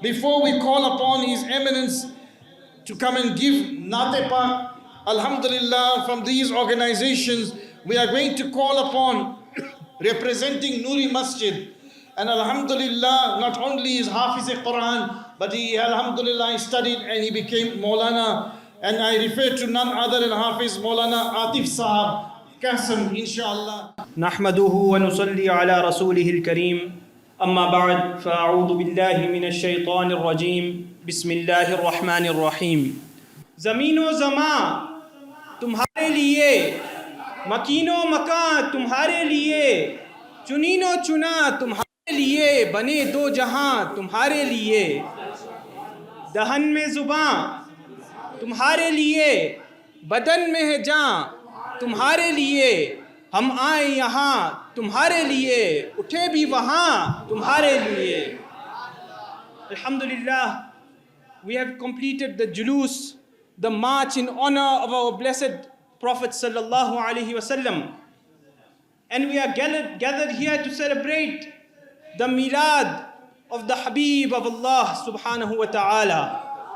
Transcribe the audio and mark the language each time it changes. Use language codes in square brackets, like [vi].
[en] Before we call upon His Eminence to come and give Naate Pak, Alhamdulillah, from these organizations, we are going to call upon representing Nuri Masjid. And Alhamdulillah, not only is Hafiz Quran, but he, Alhamdulillah, studied and he became Maulana. And I refer to none other than Hafiz Maulana Atif Sahab, Qasim, inshallah. [ar] نحمده ونصلي على رسوله الكريم أما بعد فأعوذ بالله من الشيطان الرجيم بسم الله الرحمن الرحيم. [ur] زمین و زمان تمہارے لیے، مکین و مکان تمہارے لیے، چنین و چنا تمہارے لیے، بنے دو جہاں تمہارے لیے، دہن میں زباں تمہارے لیے، بدن میں ہے جاں تمہارے لیے، ہم آئے یہاں تمہارے لیے، اٹھے بھی وہاں تمہارے لیے. [en] Alhamdulillah, we have completed the julus, the march in honor of our blessed Prophet sallallahu alaihi wasallam, and we are gathered here to celebrate the milad of the Habib of Allah subhanahu wa ta'ala.